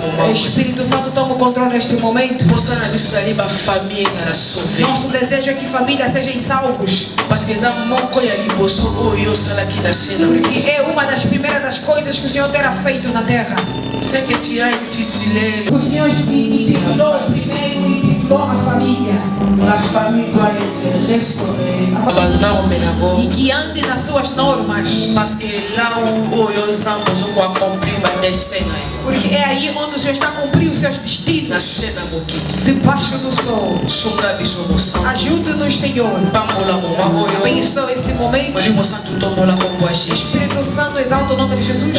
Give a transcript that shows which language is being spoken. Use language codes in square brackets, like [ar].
[pt] Espírito Santo, toma o controle neste momento. Nosso desejo é que famílias sejam salvos. Porque é uma das primeiras das coisas que o Senhor terá feito na terra. O Senhor intitulou primeiro e intitulou a família. [fr] La famille doit être restaurée. [pt] E que ande nas suas normas. [fr] Parce que là où nous avons accompli ma destinée. [pt] Porque é aí onde o Senhor está a cumprir os seus destinos. Debaixo do sol. Ajude-nos, Senhor. Abençoa esse momento. Espírito Santo, exalta o nome de Jesus.